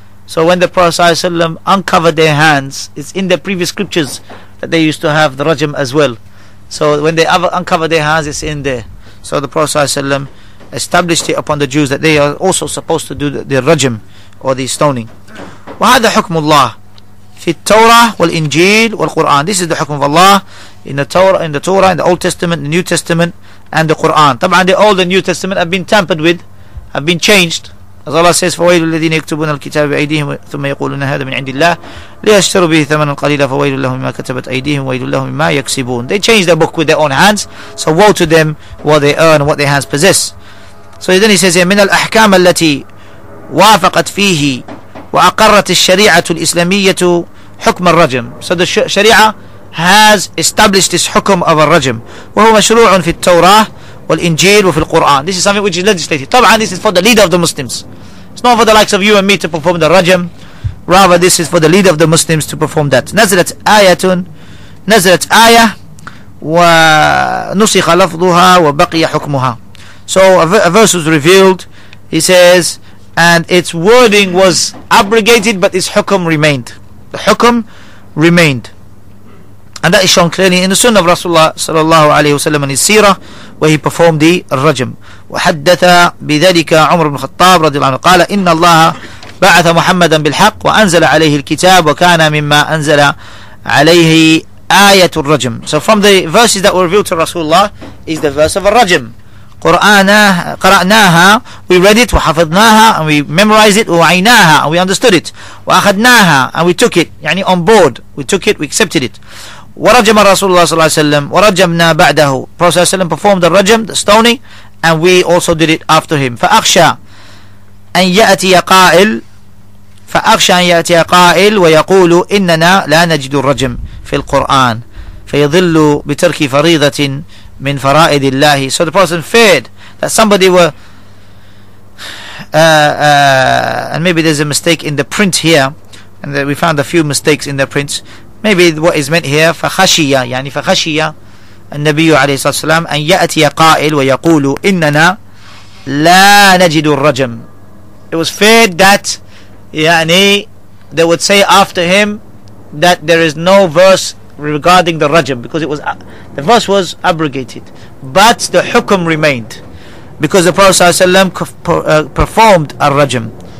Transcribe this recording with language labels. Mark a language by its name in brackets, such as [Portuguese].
[English] So when the Prophet ﷺ uncovered their hands, it's in the previous scriptures that they used to have the rajm as well. So when they uncovered their hands, it's in there. So the Prophet ﷺ established it upon the Jews that they are also supposed to do the rajm or the stoning. [Arabic] وهذا حكم الله في التوراة والإنجيل والقرآن. [English] This is the حكم of Allah in the Torah, in the Old Testament, the New Testament, and the Qur'an. طبعا the Old and New Testament have been tampered with, have been changed. As Allah says, [Arabic] فويل الذين يكتبون الكتاب بأيديهم ثم يقولون هذا من عند الله ليشتروا به ثمنا قليلا فويل لهم مما كتبت أيديهم وويل لهم مما يكسبون. [English] They change their book with their own hands, so woe to them what they earn and what their hands possess. So then he says here, [Arabic] من الأحكام التي وافقت فيه وأقرت الشريعة الإسلامية حكم الرجم. [English] So the Sharia has established this [Arabic] حكم of الرجم وهو مشروع في التوراة والإنجيل وفي القرآن. [English] This is something which is legislated. طبعا this is for the leader of the Muslims. It's not for the likes of you and me to perform the rajm. Rather this is for the leader of the Muslims to perform that. [Arabic] نزلت آية ونسخ لفظها وبقي حكمها. [English] So a verse was revealed, he says, and its wording was abrogated, but its hukm remained. The hukm remained. And that is shown clearly in the Sunnah of Rasulullah sallallahu alayhi wa sallam and his seerah, where he performed the rajm. [Arabic] وحدث بذلك عمر بن الخطاب رضي الله عنه قال إن الله بعث محمدا بالحق وأنزل عليه الكتاب وكان مما أنزل عليه آية الرجم. [English] So from the verses that were revealed to Rasulullah is the verse of الرجم. [Arabic] قرأناها, [English] we read it, [Arabic] وحفظناها, [English] and we memorized it, [Arabic] ووعيناها, [English] and we understood it, [Arabic] وأخذناها, [English] and we took it, يعني on board, we took it, we accepted it. [Arabic] ورجم رسول الله صلى الله عليه وسلم ورجمنا بعده. [English] Prophet صلى الله عليه وسلم performed the rajm, the stoning, and we also did it after him. [Arabic] فأخشى أن يأتي قائل ويقول إننا لا نجد الرجم في القرآن فيضل بترك فريضة من فرائض الله. [English] So the Prophet feared that somebody were and maybe there's a mistake in the print here, and we found a few mistakes in the prints. Maybe what is meant here [Arabic] فخشي النبي عليه الصلاة والسلام أن يأتي قائل ويقول إننا لا نجد الرجم. [English] It was feared that they would say after him that there is no verse regarding the rajm, because the verse was abrogated, but the hukm remained, because the Prophet ﷺ performed a rajm.